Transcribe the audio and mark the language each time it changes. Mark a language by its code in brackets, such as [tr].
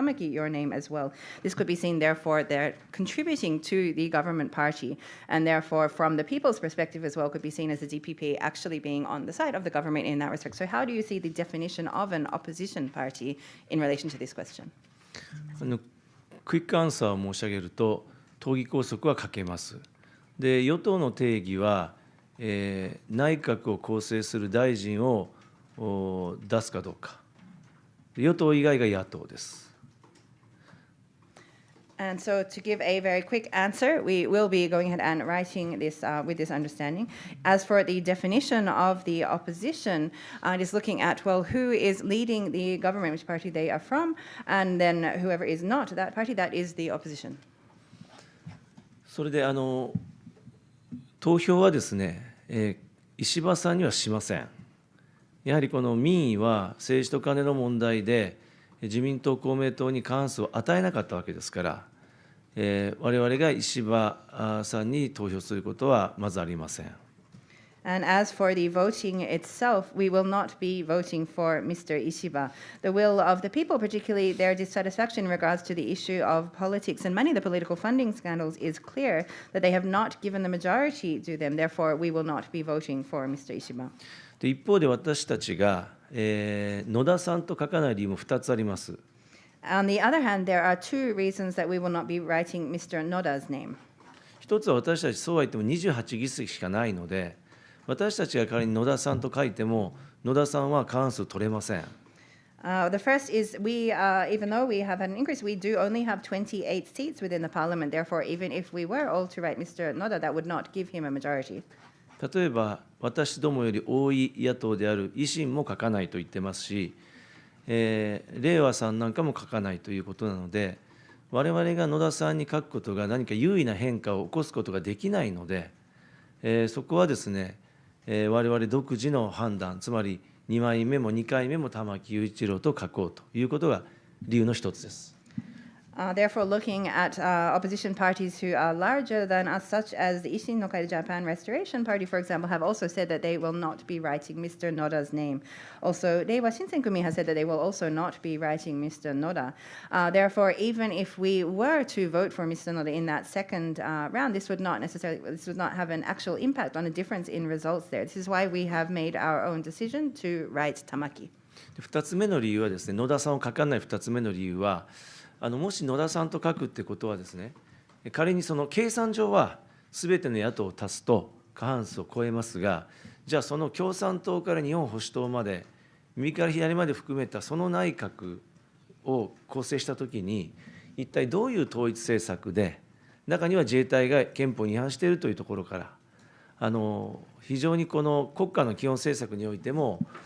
[en] Tamaki your name as well. This could be seen, therefore, they're contributing to the government party, and therefore, from the people's perspective as well, could be seen as the DPP actually being on the side of the government in that respect. So how do you see the definition of an opposition party in relation to this question? [ja] クイックアンサーを申し上げると、党議拘束はかけます。で、与党の定義は、内閣を構成する大臣を出すかどうか。与党以外が野党です。 [en] And so, to give a very quick answer, we will be going ahead and writing this with this understanding. As for the definition of the opposition, it is looking at, well, who is leading the government, which party they are from, and then whoever is not that party, that is the opposition. [ja] それで投票はですね、石破さんにはしません。やはりこの民意は政治とカネの問題で、自民党、公明党に過半数を与えなかったわけですから、我々が石破さんに投票することはまずありません。 [en] And as for the voting itself, we will not be voting for Mr. Ishiba. The will of the people, particularly their dissatisfaction in regards to the issue of politics and money, the political funding scandals, is clear that they have not given the majority to them. Therefore, we will not be voting for Mr. Ishiba. [ja] で一方で私たちが、野田さんと書かない理由も2つあります。 [en] On the other hand, there are two reasons that we will not be writing Mr. Noda's name. [ja] 一つは私たちそうは言っても28議席しかないので、私たちが仮に野田さんと書いても、野田さんは過半数取れません。 [en] The first is we, even though we have had an increase, we do only have 28 seats within the parliament. Therefore, even if we were all to write Mr. Noda, that would not give him a majority. [ja] 例えば、私どもより多い野党である維新も書かないと言ってますし、れいわさんなんかも書かないということなので、我々が野田さんに書くことが何か優位な変化を起こすことができないので、そこはですね、我々独自の判断、つまり2枚目も2回目も玉木雄一郎と書こうということが理由の一つです。 [en] Therefore, looking at opposition parties who are larger than us, such as the Ishin no Kai Japan Restoration Party, for example, have also said that they will not be writing Mr. Noda's name. Also, Reiwa Shinsenkumi has said that they will also not be writing Mr. Noda. Therefore, even if we were to vote for Mr. Noda in that second round, this would not have an actual impact on a difference in results there. This is why we have made our own decision to write Tamaki. [ja] 2つ目の理由はですね、野田さんを書かない2つ目の理由は、もし野田さんと書くってことはですね、仮にその計算上はすべての野党を足すと過半数を超えますが、じゃあその共産党から日本保守党まで、右から左まで含めたその内閣を構成したときに、一体どういう統一政策で、中には自衛隊が憲法に違反しているというところから、非常にこの国家の基本政策においても、